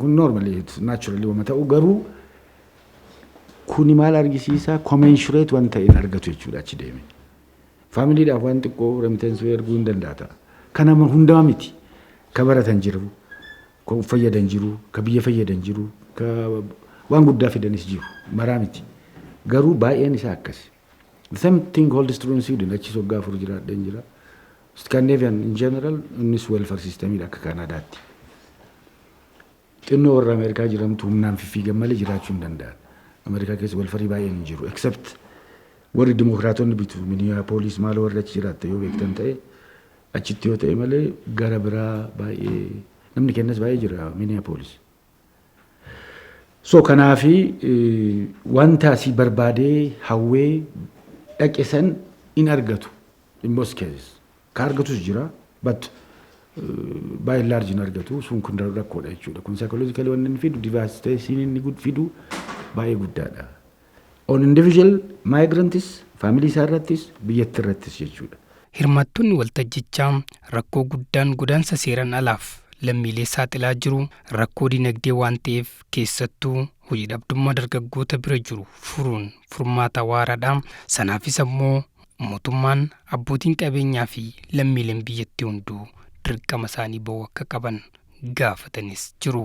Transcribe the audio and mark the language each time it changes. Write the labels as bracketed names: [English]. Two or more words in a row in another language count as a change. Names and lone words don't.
[Oromo] Kun [English] normally naturally [Oromo] wama ta'u garuu kuni maal argisiisa commensurate wanta hin argatu jechuudha achi deeme. Familiidhaaf waan xiqqoo remittance erguu hin danda'a. Kana hundaa miti. Ka baratan jiru. ka fayyadan jiru, ka biyya fayyadan jiru, ka waan guddaa fidanis jiru maraa miti. Garuu baay'een isaa akkas. [English] The same thing holds true in Sweden. [Oromo] Achi soggaa afur jiraadheen jira. Scandinavian [English] in general [Oromo] innis welfare systemidha akka Kanaadaatti. Xinnoo warra Ameerikaa jiramtu humnaan fiffiigan malee jiraachuu hin danda'an. Ameerikaa keessa welfarii baay'een hin jiru. Except warri dimokiraatonni bitu Minneapolis maal warri achi jiraatte yoo beektan ta'e achitti yoo ta'e malee gara biraa baay'ee namni kennas baay'ee jira Minneapolis. So kanaafi wanta asii barbaadee hawwee dhaqe san in argatu [English] in most cases. [Oromo] Ka argatus jira [English] but by and large [Oromo] in argatu sun kun rakkoodha jechuudha. Kun psychologically waan inni fidu devastation inni fidu baay'ee guddaadha. [English] On individual migrants [Oromo] family isaarrattis biyyatti irrattis jechuudha. Hirmaattonni waltajjichaa rakkoo guddaan godaansa seeraan alaaf lammiilee saaxilaa jiru rakkoo dinagdee waan ta'eef keessattuu hojii dhabdummaa dargaggoota bira jiru furuun furmaata waaraadha. Sanaafis ammoo mootummaan abbootiin qabeenyaa fi lammiileen biyyattii hunduu dirqama isaanii ba'uu akka qaban gaafatanis jiru.